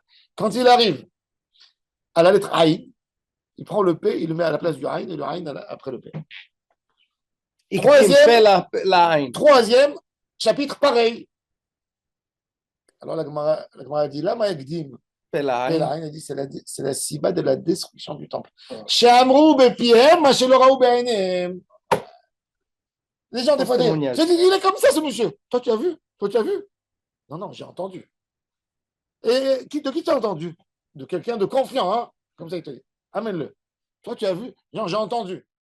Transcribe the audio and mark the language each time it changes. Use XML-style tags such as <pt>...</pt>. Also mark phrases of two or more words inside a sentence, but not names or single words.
<fr>Quand il arrive à la lettre Aïn, il prend le P, il le met à la place du Aïn et le Aïn après le P. Troisième chapitre, pareil. Alors la Gemara dit, là, Maïkdim. Elle dit, c'est la siba de la destruction du temple.</fr> <he>שמעו בפיהם, מה שלא בעיניהם.</he> <fr>Les gens, des fois, disent, il est comme ça, ce monsieur. Toi, tu as vu? Toi, tu as vu? Non, non, j'ai entendu. Et de qui tu as entendu? De quelqu'un de confiant, hein? Comme ça, il te dit. Amène-le. Toi, tu as vu? Non, j'ai entendu.</fr>